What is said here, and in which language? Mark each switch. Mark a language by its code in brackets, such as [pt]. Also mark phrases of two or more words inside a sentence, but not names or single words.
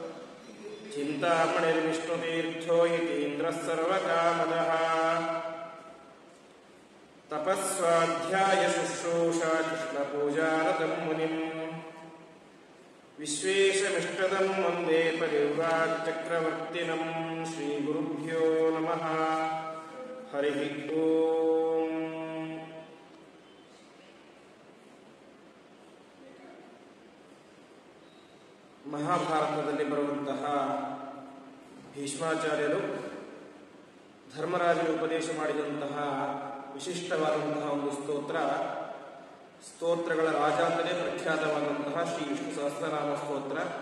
[sa] चिन्तामणिर्विष्णुतीर्थो यतीन्द्रः सर्वकामदः तपस्वाध्याय शुश्रूषा कृष्णपूजारतं मुनिम् विश्वेशमिष्टदं वन्दे परिव्राट्चक्रवर्तिनं श्रीगुरुभ्यो नमः। हरिः ओम्। [kn] ಮಹಾಭಾರತದಲ್ಲಿ ಬರುವಂತಹ ಭೀಷ್ಮಾಚಾರ್ಯರು ಧರ್ಮರಾಜನಿಗೆ ಉಪದೇಶ ಮಾಡಿದಂತಹ ವಿಶಿಷ್ಟವಾದಂತಹ ಒಂದು ಸ್ತೋತ್ರಗಳ ರಾಜ ಅಂತಲೇ ಪ್ರಖ್ಯಾತವಾದಂತಹ ಶ್ರೀ ವಿಷ್ಣು ಸಹಸ್ರನಾಮ ಸ್ತೋತ್ರ.